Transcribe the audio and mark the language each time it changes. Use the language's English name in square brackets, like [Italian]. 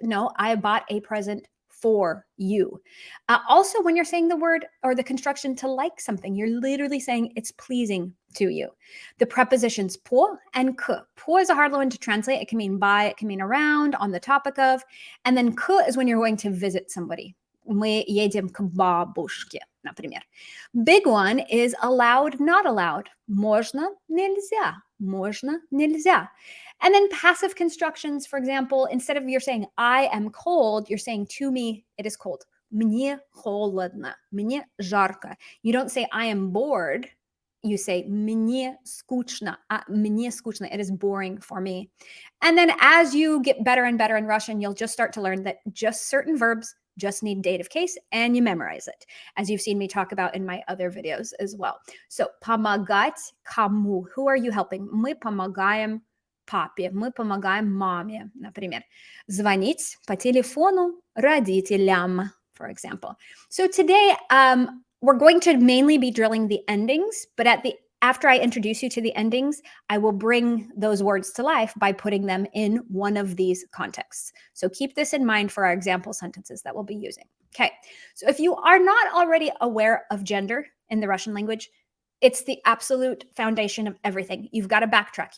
[English] No, I bought a present for you. Also, when you're saying the word or the construction to like something, you're literally saying it's pleasing to you. The prepositions po and k. Po is a hard one to translate. It can mean by, it can mean around, on the topic of. And then k is when you're going to visit somebody. [Russian] Мы едем к бабушке, например. [English] Big one is allowed, not allowed. [Russian] Можно, нельзя. Можно, нельзя. [English] And then passive constructions, for example, instead of you're saying, I am cold, you're saying, to me, it is cold. [Russian] Мне холодно. Мне жарко. [English] You don't say, I am bored. You say, [Russian] мне скучно. Мне скучно. [English] It is boring for me. And then as you get better and better in Russian, you'll just start to learn that just certain verbs just need dative case and you memorize it, as you've seen me talk about in my other videos as well. [Russian] So, помогать кому? [English] Who are you helping? [Russian] Мы помогаем папе, мы помогаем маме, например. Звонить по телефону родителям, [English] for example. So today, we're going to mainly be drilling the endings, but after I introduce you to the endings, I will bring those words to life by putting them in one of these contexts. So keep this in mind for our example sentences that we'll be using. Okay, so if you are not already aware of gender in the Russian language, it's the absolute foundation of everything. You've got to backtrack.